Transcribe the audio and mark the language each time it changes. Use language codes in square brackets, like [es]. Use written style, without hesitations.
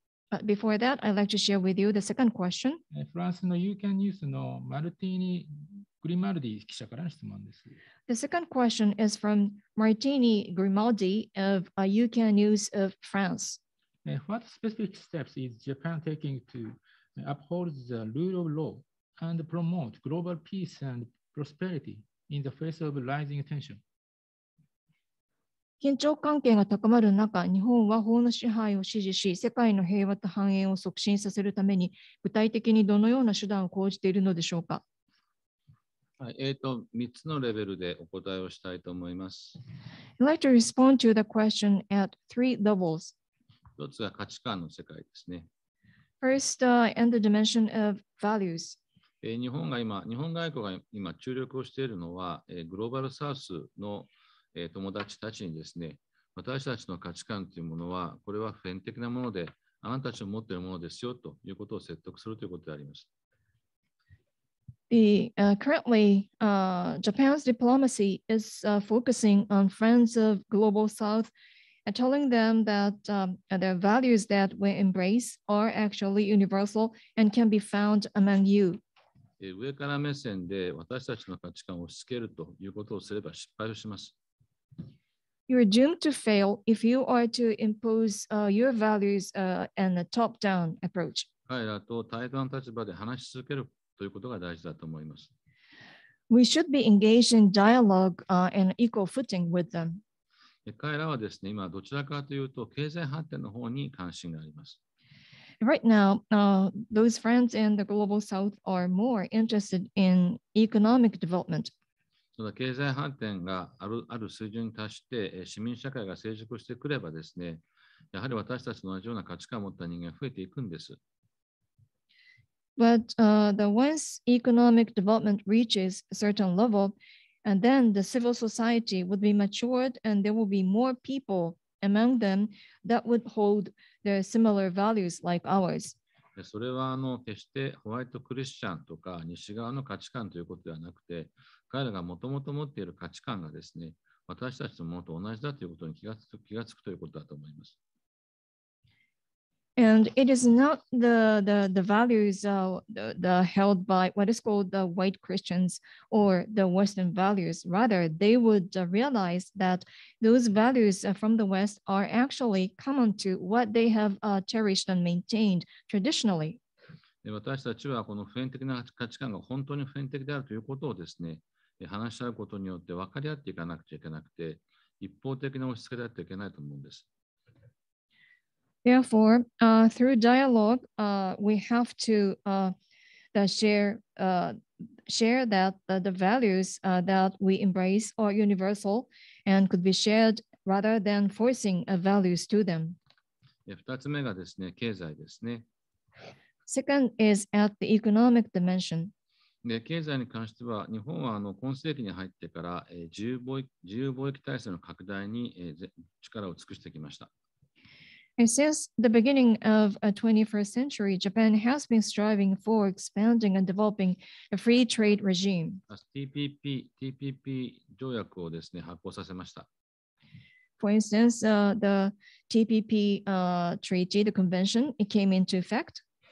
[en] But before that, I'd like to share with you the second question. [ja] フランスのユーキャンニュースのマルティーニ・グリマルディ記者からの質問です。 [en] The second question is from Martini Grimaldi of UCAN News of France. What specific steps is Japan taking to uphold the rule of law and promote global peace and prosperity in the face of rising tension? [ja] 緊張関係が高まる中、日本は法の支配を支持し、世界の平和と繁栄を促進させるために、具体的にどのような手段を講じているのでしょうか。はい、3つのレベルでお答えをしたいと思います。 [en] I'd like to respond to the question at 3 levels. [ja] 一つが価値観の世界ですね。 [en] First, in the dimension of values. [ja] 日本外交が今注力をしているのは、グローバルサウスの友達たちにですね、私たちの価値観というものは、これは普遍的なもので、あなたたちの持っているものですよということを説得するということであります。 [en] Currently, Japan's diplomacy is focusing on friends of Global South and telling them that the values that we embrace are actually universal and can be found among you. [ja] 上から目線で私たちの価値観を押し付けるということをすれば失敗をします。 [en] You're doomed to fail if you are to impose your values and a top-down approach. [ja] 彼らと対等な立場で話し続けるということが大事だと思います。 [en] We should be engaged in dialogue and equal footing with them. [ja] 彼らはですね、今どちらかというと経済発展の方に関心があります。 [en] Right now, those friends in the Global South are more interested in economic development. [ja] その経済発展がある水準に達して市民社会が成熟してくればですね、やはり私たちと同じような価値観を持った人間が増えていくんです。 [en] But once economic development reaches a certain level, and then the civil society would be matured and there will be more people among them that would hold their similar values like ours. [ja] それは決してホワイトクリスチャンとか西側の価値観ということではなくて、彼らがもともと持っている価値観がですね、私たちのものと同じだということに気がつくということだと思います。 [en] And it is not the values held by what is called the white Christians or the Western values. Rather, they would realize that those values from the West are actually common to what they have cherished and maintained traditionally. [ja] 私たちはこの普遍的な価値観が本当に普遍的であるということをですね、話し合うことによって分かり合っていかなくちゃいけなくて、一方的な押し付けであってはいけないと思うんです。 [en] Therefore, through dialogue, we have to share that the values that we embrace are universal and could be shared rather than forcing values to them. [ja] 2つ目がですね、経済ですね。 [en] Second is at the economic dimension. [ja] で経済に関しては、日本は今世紀に入ってから自由貿易体制の拡大に力を尽くしてきました。 [en] And since the beginning of the 21st century, Japan has been striving for expanding and developing a free trade regime. [ja] TPP 条約をですね、発行させました。 [en] For instance, the TPP treaty, the convention, it came into effect.